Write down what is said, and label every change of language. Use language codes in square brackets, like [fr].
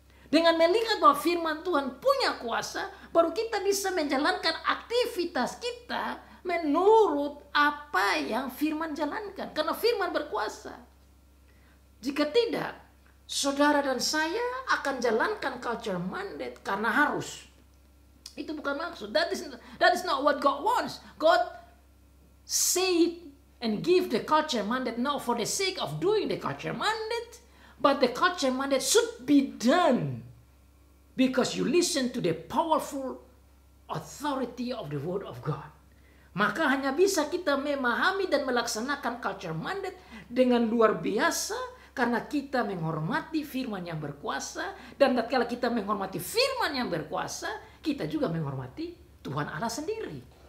[id] Dengan melihat bahwa firman Tuhan punya kuasa, baru kita bisa menjalankan aktivitas kita menurut apa yang firman jalankan. Karena firman berkuasa. Jika tidak, saudara dan saya akan jalankan culture mandate karena harus. Itu bukan maksud. [en] That is not what God wants. God say and give the culture mandate not for the sake of doing the culture mandate, but the culture mandate should be done because you listen to the powerful authority of the word of God. [id] Maka hanya bisa kita memahami dan melaksanakan culture mandate dengan luar biasa Karena kita menghormati firman yang berkuasa. Dan tatkala kita menghormati firman yang berkuasa, kita juga menghormati Tuhan Allah sendiri.